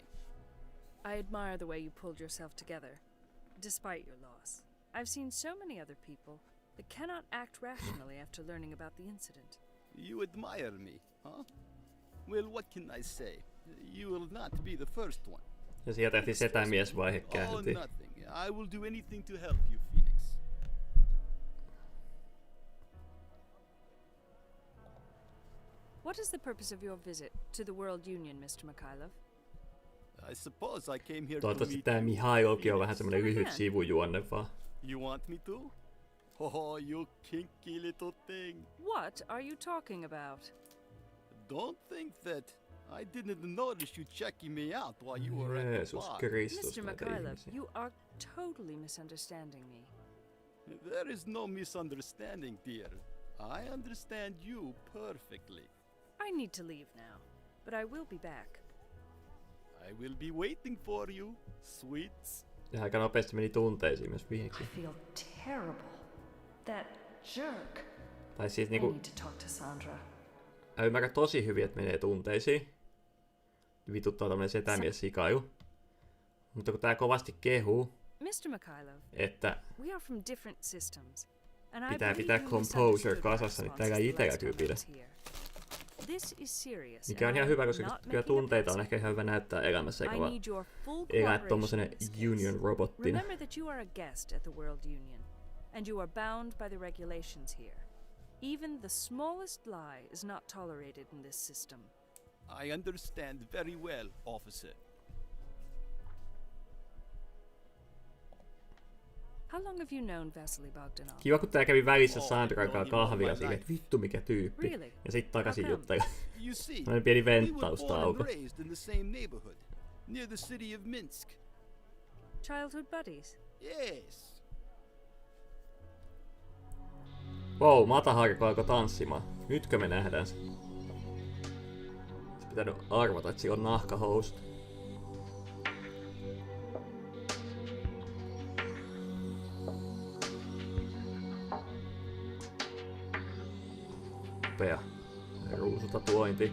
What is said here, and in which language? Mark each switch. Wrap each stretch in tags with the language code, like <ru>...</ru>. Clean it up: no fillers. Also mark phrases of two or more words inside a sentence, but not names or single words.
<en>I admire the way you pulled yourself together, despite your loss. I've seen so many other people that cannot act rationally after learning about the incident. You admire me, huh? Well, what can I say? You will not be the first one.</en> <fi>Ja sieltä tehtiin setämiesvaihe käyntiin.</fi> <en>Oh, nothing. I will do anything to help you, Phoenix. What is the purpose of your visit to the World Union, Mr. Mikhailov? I suppose I came here</en> <fi>Toivottavasti</fi> <en>to</en> <fi>tää</fi> <en>meet</en> <fi>Mihailovkin on vähän semmonen lyhyt sivujuonne vaan.</fi> <en>You want me to? Oh, you kinky little thing. What are you talking about? Don't think that I didn't notice you checking me out while you were at the bar. Mr. Mikhailov, you are totally misunderstanding me. There is no misunderstanding, dear. I understand you perfectly. I need to leave now, but I will be back. I will be waiting for you, sweets.</en> <fi>Ja aika nopeasti meni tunteisiin myös viimeksi.</fi> <en>I feel terrible. That jerk.</en> <fi>Tai siis</fi> <en>I</en> <fi>niinku...</fi> <en>need to talk to Sandra.</en> <fi>Mä ymmärrän tosi hyvin, että menee tunteisiin. Vituttaa tämmönen setämies-sikailu. Mutta kun tää kovasti kehuu,</fi> <en>Mr. Mikhailov,</en> <fi>että</fi> <en>we are from different systems, and I</en> <fi>pitää</fi> <en>believe</en> <fi>pitää</fi> <en>you</en> <fi>composure</fi> <en>misunderstood my</en> <fi>kasassa, niin täällä</fi> <en>responses the</en> <fi>itellä</fi> <en>last</en> <fi>kyllä</fi> <en>time I</en> <fi>pidä.</fi> <en>was here. This is serious.</en> <fi>Mikä on ihan hyvä, koska kyllä tunteita on ehkä ihan hyvä näyttää elämässä, eikä vaan elää tommosena union robottina.</fi> <en>Remember that you are a guest at the World Union, and you are bound by the regulations here. Even the smallest lie is not tolerated in this system. I understand very well, officer. How long have you known Vasily Bogdanov?</en> <fi>Kiva, kun tää kävi välissä Sandran kanssa kahvia silleen, että vittu mikä tyyppi.</fi> <en>Really?</en> <fi>Ja sit takaisin juttele.</fi> <en>You see,</en> <fi>Sellainen pieni</fi> <en>we were</en> <fi>venttaustauko.</fi> <en>born and raised in the same neighborhood, near the city of Minsk. Childhood buddies? Yes.</en> <fi>Wow, Matahariko alkoi tanssimaan. Nytkö me nähdään se? Olisi pitänyt arvata, että sillä on nahkahousut. Upea ruusutatuointi.</fi>